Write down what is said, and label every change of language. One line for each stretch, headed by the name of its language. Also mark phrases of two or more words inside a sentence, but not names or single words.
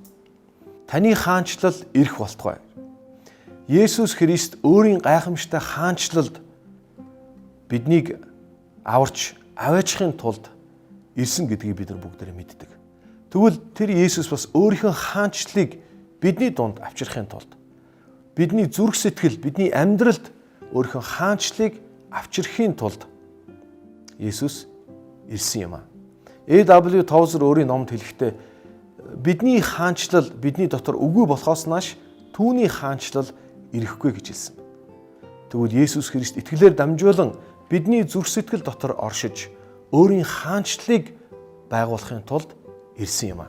Mongolian: Таны хаанчлал ирэх болтугай. Есүс Христ өөрийн гайхамшигтай хаанчлалд биднийг аварч аваачхын тулд ирсэн гэдгийг бид нар бүгдээрээ мэддэг. Тэгвэл тэр Есүс бас өөрийнхөө хаанчлалыг бидний дунд авчрахын тулд бидний зүрх сэтгэл, бидний амьдралд өөрийнхөө хаанчлалыг авчрахын тулд Есүс ирсэн юм аа. A.W. Tozer өөрийн номд хэлэхдээ бидний хаанчлал бидний дотор үгүй болохоос нааш түүний хаанчлал ирэхгүй гэж хэлсэн. Тэгвэл Есүс Христ итгэлээр дамжуулан бидний зүрх сэтгэл дотор оршиж өөрийн хаанчлалыг байгуулахын тулд ирсэн юм аа.